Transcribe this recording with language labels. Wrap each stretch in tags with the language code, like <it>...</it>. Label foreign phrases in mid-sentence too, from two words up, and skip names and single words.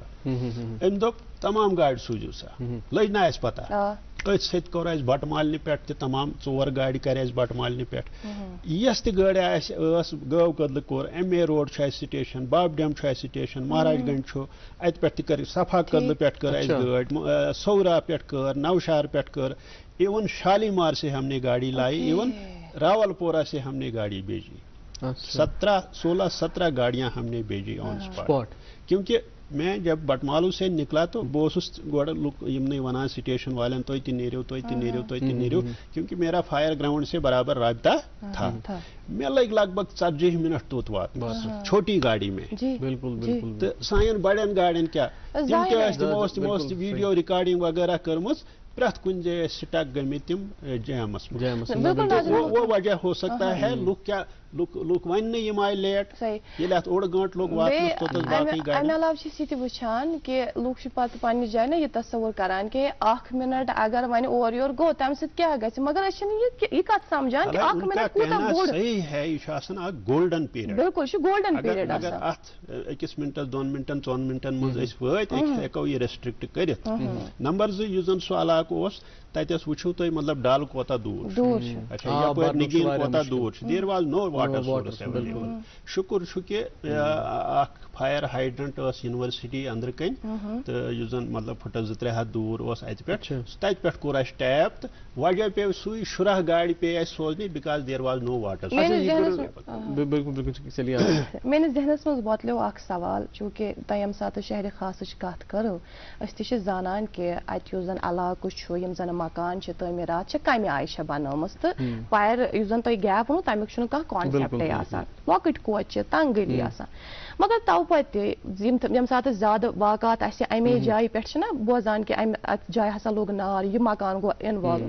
<ks>أمۍ دوٚپ تمام گاڑِ سوٗزِو سا لٔج نہ اَسہِ پتہ أتھۍ سۭتۍ کوٚر اَسہِ بٹہٕ مالنہِ پٮ۪ٹھ تہِ تمام 4 گاڑِ کرِ اَسہِ بٹہٕ مالنہِ پٮ۪ٹھ یۄس تہِ گٲڑۍ اَسہِ ٲس گٲو کدلہٕ کوٚر MA روڈ چھُ اَسہِ سٹیشن باب ڈیم چھُ اَسہِ سٹیشن مہاراج گنج چھُ اتہِ پٮ۪ٹھ تہِ کٔر صفا کدلہٕ پٮ۪ٹھ کٔر اَسہِ گٲڑۍ سورا پٮ۪ٹھ کٔر نوشہر پٮ۪ٹھ کٔر</ks> <ur>ایون شالیمار سے ہم نے گاڑی لائی ایون راول پورہ سے ہم نے گاڑی بھیجی. 16-17 گاڑیاں ہم نے بھیجی</ur> <en>on spot.</en> <ur>کیونکہ میں جب بٹمالو سے نکلا تو بہت</ur> <ks>گوڑ یمنٕے ونان سٹیشن والن تُہۍ تہِ نیٖرِو تُہۍ تہِ نیٖرِو</ks> <ur>تُہۍ تہِ نیٖرِو کیونکہ میرا فائر گراؤنڈ سے برابر رابطہ تھا.</ur> <ks>مےٚ لٔگۍ لگ بگ 40 منٹ توٚت واتنس</ks> <ur>چھوٹی گاڑی میں.</ur> <ks>بالکل تہٕ سانٮ۪ن بڑٮ۪ن گاڑٮ۪ن کیٛاہ تِم تہِ ٲسۍ تِمو ٲس</ks> <en>video recording</en> <ks>وغیرہ کٔرمٕژ پرٛٮ۪تھ کُنہِ جایہِ ٲسۍ سٹک گٔمٕتۍ تِم جیمس منٛز.</ks> <ur>وہ وجہ ہو سکتا ہے</ur> <ks>لُکھ کیٛاہ لُکھ وۄنۍ نہٕ یِم آیہِ لیٹ ییٚلہِ اتھ 1.5 گٲنٛٹہٕ لوٚگ واتنس توٚتس باقٕے گاڑِ. امہِ علاوٕ چھِ أسۍ یہِ تہِ وٕچھان کہِ لُکھ چھِ پتہٕ پننہِ جایہِ نہ یہِ تصور کران کہِ 1 منٹ اگر وۄنۍ اورٕ یورٕ گوٚو تمہِ سۭتۍ کیٛاہ گژھِ مگر أسۍ چھِنہٕ یہِ کتھ سمجھان کہِ 1 منٹ کوٗتاہ بوٚڑ صحیح ہے یہِ چھُ آسان اکھ</ks> <en>golden period.</en> <ks>بالکل یہِ چھُ</ks> <en>golden period</en> <ks>اگر اتھ 1 منٹس 2 منٹن 4 منٹن منٛز أسۍ وٲتۍ أسۍ ہٮ۪کو یہِ رٮ۪سٹرکٹ کٔرِتھ. نمبر 2 یُس زن سُہ علاقہٕ اوس تتٮ۪س وٕچھو تُہۍ مطلب ڈل کوتاہ دوٗر چھُ اچھا یپٲرۍ نگیٖن کوتاہ دوٗر چھُ</ks> <en>there was no water source available.</en> <ks>شُکُر چھُ کہِ اکھ</ks> <en>fire hydrant</en> <ks>ٲس یونیورسٹی أنٛدرٕ کَنۍ تہٕ یُس زن مطلب فُٹس 2-3 ہتھ دوٗر اوس اتہِ پٮ۪ٹھ تتہِ پٮ۪ٹھ کوٚر اَسہِ ٹیپ تہٕ وجہ پیٚو سُے 16 گاڑِ پیٚیہِ اَسہِ سوزنہِ</ks> <en>because there was no water.</en> <ks>میٲنِس ذہنس منٛز وۄتلیو اکھ سوال چوٗنکہِ تۄہہِ ییٚمہِ ساتہٕ شہرِ خاصٕچ کتھ کٔرٕو أسۍ تہِ چھِ زانان کہِ اتہِ یُس زن علاقہٕ چھُ یِم زن مکان چھِ تعمیٖرات چھِ کمہِ آیہِ چھِ بنٲومٕژ تہٕ فایر یُس زن تۄہہِ گیپ ووٚنوٕ تمیُک چھُنہٕ کانٛہہ کانسیپٹے آسان لۄکٕٹۍ کوچہِ تنگ گٔلی آسان مگر تو پتہٕ ییٚمہِ ساتہٕ زیادٕ واقعات اسہِ امے جایہِ پٮ۪ٹھ چھِنہ بوزان کہِ امہِ اتھ جایہِ ہسا لوٚگ نار یہِ مکان گوٚو اِنوالو.</ks>